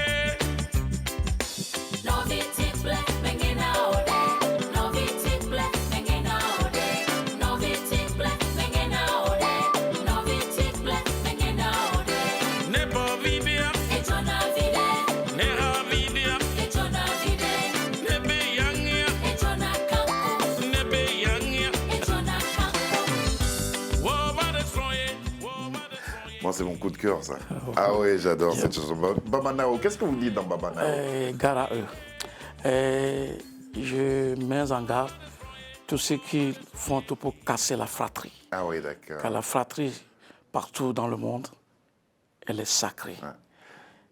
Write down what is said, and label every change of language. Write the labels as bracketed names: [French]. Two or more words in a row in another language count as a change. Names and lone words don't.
[French] Ne bavilia, ne ravilia, ne beyanya, ne beyanya. Wabalaye, wabalaye. Moi, c'est mon coup de cœur, ça. Ah oui, j'adore cette chanson. Babanao, qu'est-ce que vous dites dans Babanao? Gare à eux. Je mets en garde tous ceux qui font tout pour casser la fratrie. Ah oui, d'accord. Car la fratrie, partout dans le monde, elle est sacrée.